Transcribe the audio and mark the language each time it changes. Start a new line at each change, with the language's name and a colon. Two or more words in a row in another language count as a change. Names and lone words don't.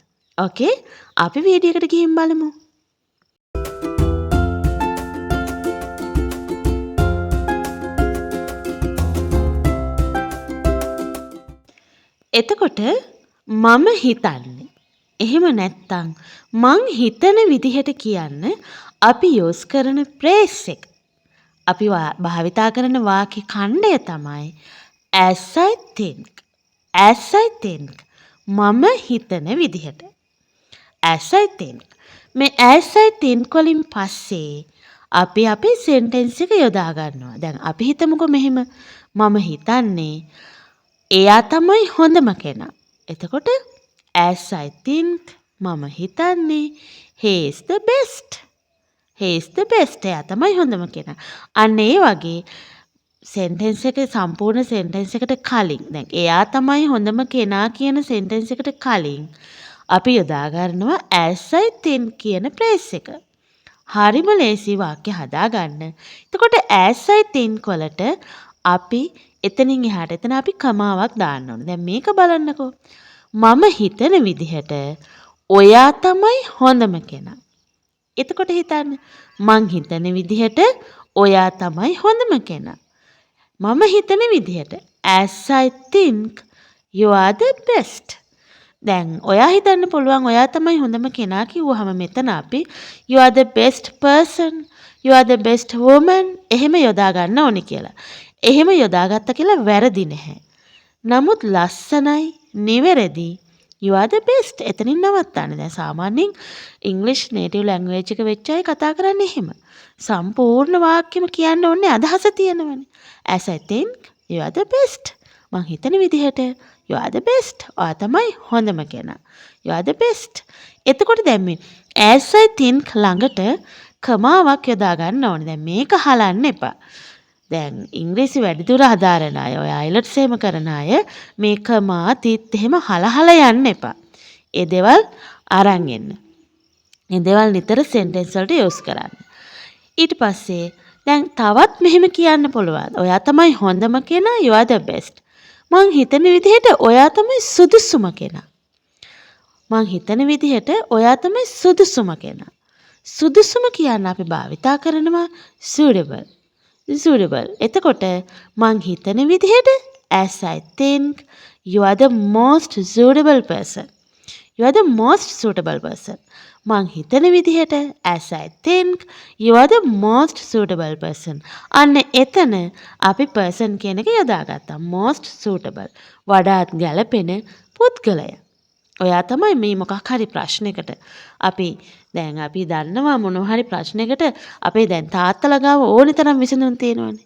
Sinhala: ඕකේ අපි වීඩියෝ එකට ගිහින් බලමු. එතකොට මම හිතන්නේ එහෙම නැත්තම් මං හිතන විදිහට කියන්න අපි යූස් කරන ප්‍රේස් එක අපි භාවිතා කරන වාක්‍ය ඛණ්ඩය තමයි as
English: I think
Sinhala: මම හිතන විදිහට
English: as I think
Sinhala: මේ
English: as I think
Sinhala: වලින් පස්සේ අපි අපේ සෙන්ටෙන්ස් එක යොදා ගන්නවා. දැන් අපි හිතමුකෝ මෙහෙම මම හිතන්නේ එයා තමයි හොඳම කෙනා.
English: එතකොට as I think
Sinhala: මම හිතන්නේ
English: he is the best.
Sinhala: එයා තමයි හොඳම කෙනා. අන්න ඒ වගේ සෙන්ටෙන්ස් එකේ සම්පූර්ණ සෙන්ටෙන්ස් එකට කලින් දැන් එයා තමයි හොඳම කෙනා කියන සෙන්ටෙන්ස් එකට කලින් අපි යොදා ගන්නවා
English: as I think
Sinhala: කියන ප්‍රේස් එක. හරිම ලේසි වාක්‍ය හදා ගන්න. එතකොට
English: as I think
Sinhala: වලට අපි එතනින් එහාට එතන අපි කමාවක් දාන්න ඕනේ. දැන් මේක බලන්නකෝ. මම හිතන විදිහට ඔයා තමයි හොඳම කෙනා. එතකොට හිතන්න මං හිතන විදිහට ඔයා තමයි හොඳම කෙනා. මම හිතන විදිහට
English: as I think you are the best.
Sinhala: දැන් ඔයා හිතන්න පුළුවන් ඔයා තමයි හොඳම කෙනා කිව්වහම මෙතන අපි
English: you are the best person, you are the best woman
Sinhala: එහෙම යොදා ගන්න ඕනේ කියලා. එහෙම යොදාගත්ත කියලා වැරදි නැහැ. නමුත් ලස්සනයි, නිවැරදි.
English: You are the best.
Sinhala: එතනින් නවත්තන්න. දැන් සාමාන්‍යයෙන් ඉංග්‍රීසි
English: native language
Sinhala: එක වෙච්ච අය කතා කරන්නේ එහෙම. සම්පූර්ණ වාක්‍යෙම කියන්න ඕනේ අදහස තියෙනවනේ.
English: As I think you are the best.
Sinhala: මං හිතන විදිහට
English: you are the best.
Sinhala: ඔයා තමයි හොඳම කෙනා.
English: You are the best.
Sinhala: එතකොට දැන් මේ
English: as I think
Sinhala: ළඟට කමාවක් යොදා ගන්න ඕනේ. දැන් මේක හලන්න එපා. දැන් ඉංග්‍රීසි වැඩිදුර හදාරන අය ඔය අයිලට්ස් එහෙම කරන අය මේකමා තිත් එහෙම හලහල යන්න එපා. ඒ දේවල් අරන් එන්න. මේ දේවල් නිතර සෙන්ටෙන්ස් වලට යූස් කරන්න. ඊට පස්සේ දැන් තවත් මෙහෙම කියන්න පුළුවන්. ඔයා තමයි හොඳම කෙනා,
English: you are the best.
Sinhala: මං හිතන විදිහට ඔයා තමයි සුදුසුම කෙනා. මං හිතන විදිහට ඔයා තමයි සුදුසුම කෙනා. සුදුසුම කියන්න අපි භාවිතා කරනවා suitable.
English: එතකොට
Sinhala: මං හිතන විදිහට
English: as I think you are the most suitable person. You are the most suitable person.
Sinhala: මං හිතන විදිහට
English: as I think you are the most suitable person.
Sinhala: අන්න එතන අපි person කියන එක යොදාගත්තා.
English: most suitable.
Sinhala: වඩාත් ගැළපෙන පුද්ගලයා. ඔයා තමයි මේ මොකක් හරි ප්‍රශ්නයකට අපි දන්නවා මොනවා හරි ප්‍රශ්නයකට අපේ දැන් තාත්තලා ගාව ඕනි තරම් විසඳුම් තියෙනවානේ.